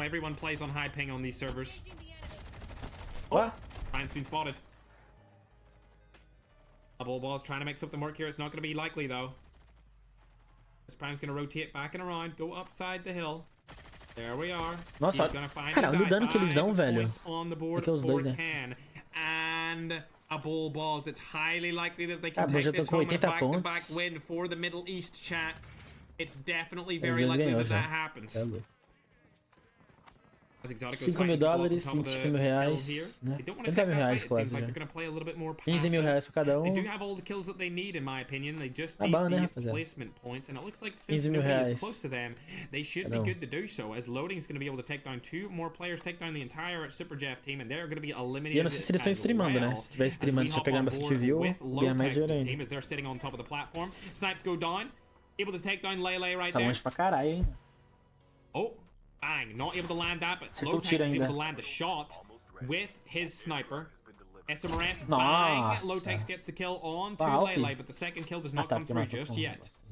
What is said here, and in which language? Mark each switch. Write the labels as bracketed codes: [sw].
[en] Everyone plays on high ping on these servers. What? Prime's been spotted. A Bull Balls trying to make something work here. It's not going to be likely, though. This Prime's going to rotate back and around. Go upside the hill. There we are. [pt] Nossa, cara, olha o dano que eles dão, velho. [en] On the board for Ken. And a Bull Balls. It's highly likely that they can take this home in a back-to-back win for the Middle East, chat. It's definitely very likely that that happens. [pt] $5.000, $25.000, né? $30.000 quase já. $15.000 pra cada um. [en] They do have all the kills that they need, in my opinion. They just need [pt] né, [en] the placement points, and it looks like since nobody is close to them, they should be good to do so. As Loading is going to be able to take down 2 more players, take down the entire Super Jeff team, and they're going to be eliminated. [pt] E eu não sei se eles estão streamando, né? Se tiver streamando, já pegando bastante view, ganha mais dinheiro ainda. [en] As they're sitting on top of the platform. Snipes go down, able to take down Lele right there. [pt] Tá longe pra caralho, hein? Oh. [en] Bang, not able to land that, but Lotex is able to land the shot with his sniper. SMRS, bang, Lotex gets the kill on to Lele, but the second kill does not come through just yet.